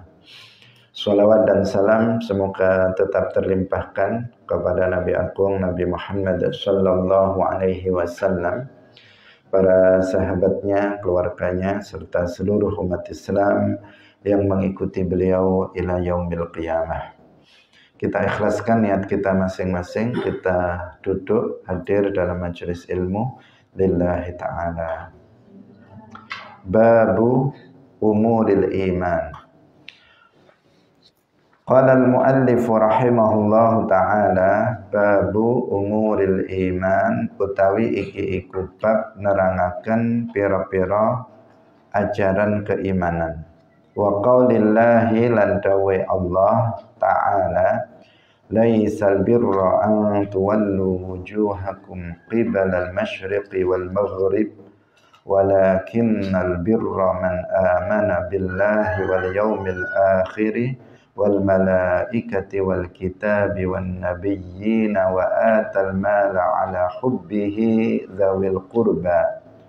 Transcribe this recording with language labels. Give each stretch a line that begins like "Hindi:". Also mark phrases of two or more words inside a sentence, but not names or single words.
Indonesian: Salawat dan salam semoga tetap terlimpahkan kepada Nabi Agung Nabi Muhammad
Arabic: صلى الله عليه وسلم,
Indonesian: para sahabatnya, keluarganya, serta seluruh umat Islam yang mengikuti beliau
Arabic: إلى يوم القيامة.
Indonesian: Kita ikhlaskan niat kita masing-masing, kita duduk hadir dalam majelis ilmu
Arabic: لله تعالى. باب أمور الإيمان. قال المؤلف رحمه الله تعالى باب أمور الإيمان,
Javanese: utawi iki iku bab nerangaken pira-pira ajaran keimanan.
Arabic: وقول الله
Javanese: lan dawe
Arabic: الله تعالى ليس البر أن تولوا وجوهكم قبل المشرق والمغرب ولكن البر من آمن بالله واليوم الآخر والملائكة والكتاب والنبيين وآتى المال على حبه ذوي القربى